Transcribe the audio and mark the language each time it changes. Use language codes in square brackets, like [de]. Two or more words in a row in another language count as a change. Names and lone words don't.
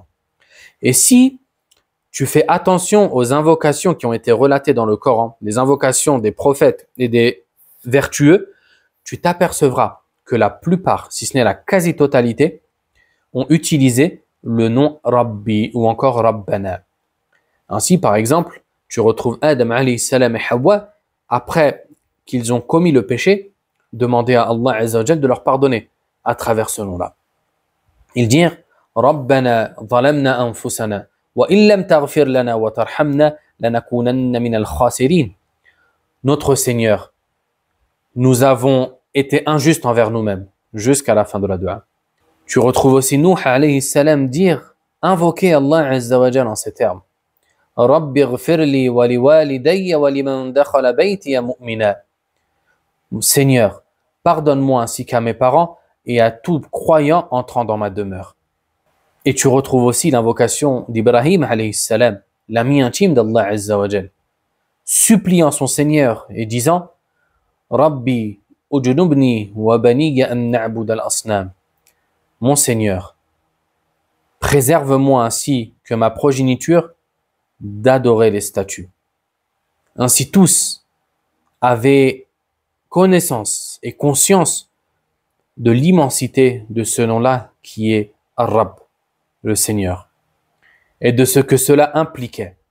[fr] Et si tu fais attention aux invocations qui ont été relatées dans le Coran, les invocations des prophètes et des vertueux, tu t'apercevras que la plupart, si ce n'est la quasi-totalité, ont utilisé le nom Rabbi ou encore Rabbana. Ainsi, par exemple, tu retrouves Adam [ar] عليه السلام [fr] et Hawa, après qu'ils ont commis le péché, demander à Allah [ar] عز وجل [fr] de leur pardonner à travers ce nom-là. [ar] Ils dirent ربنا ظلمنا أنفسنا وإن لم تغفر لنا وترحمنا لنكونن من الخاسرين. [fr] Notre Seigneur, nous avons été injustes envers nous-mêmes jusqu'à la fin de la dua. Tu retrouves aussi Nuh [ar] عليه السلام [fr] dire, invoquer Allah [ar] عز وجل [fr] en ces termes: [ar] رب اغفر لي ولوالدي ولمن دخل بيتي مؤمنا. [fr] Seigneur, pardonne-moi ainsi qu'à mes parents et à tout croyant entrant dans ma demeure. Et tu retrouves aussi l'invocation d'Ibrahim [ar] عليه السلام, [fr] l'ami intime d'Allah [ar] عز وجل, [fr] suppliant son Seigneur et disant [ar] رب اجنبني وبني أن نعبد الأصنام. [fr] Mon Seigneur, préserve-moi ainsi que ma progéniture d'adorer les statues. Ainsi tous avaient connaissance et conscience de l'immensité de ce nom-là qui est Ar-Rabb, le Seigneur, et de ce que cela impliquait.